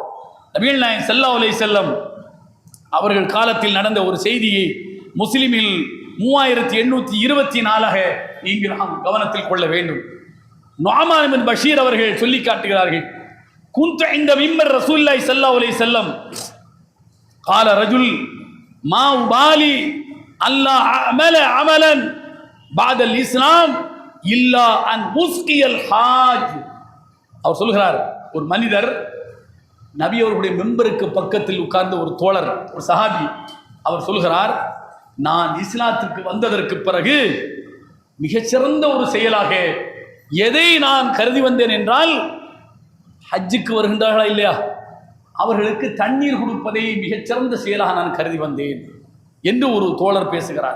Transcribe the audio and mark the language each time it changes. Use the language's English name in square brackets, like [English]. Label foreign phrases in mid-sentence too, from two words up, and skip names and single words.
[Tamil] நபிகள் நாயகம் [Arabic] صلى الله عليه وسلم [Tamil] அவர்கள் காலத்தில் நடந்த ஒரு செய்தியை முஸ்லிமில் 3824 இங்கு நாம் கவனத்தில் கொள்ள வேண்டும். நுஅமான் பின் பஷீர் அவர்கள் சொல்லி காட்டுகிறார்கள், குன்து இந்த மிம்பர் [Arabic] رسول الله صلى الله عليه وسلم قال رجل ما أبالي ألا أعمل عملا بعد الإسلام إلا أن أسقي الحاج. [Tamil] அவர் சொல்கிறார், ஒரு மனிதர் நபி அவர்களுடைய மெம்பருக்கு பக்கத்தில் உட்கார்ந்த ஒரு தோழர், ஒரு சஹாபி, அவர் சொல்கிறார், நான் இஸ்லாத்துக்கு வந்ததற்கு பிறகு மிகச்சிறந்த ஒரு செயலாக எதை நான் கருதி வந்தேன் என்றால், ஹஜ்ஜுக்கு வருகின்றார்களா இல்லையா, அவர்களுக்கு தண்ணீர் கொடுப்பதை மிகச்சிறந்த செயலாக நான் கருதி வந்தேன் என்று ஒரு தோழர் பேசுகிறார்.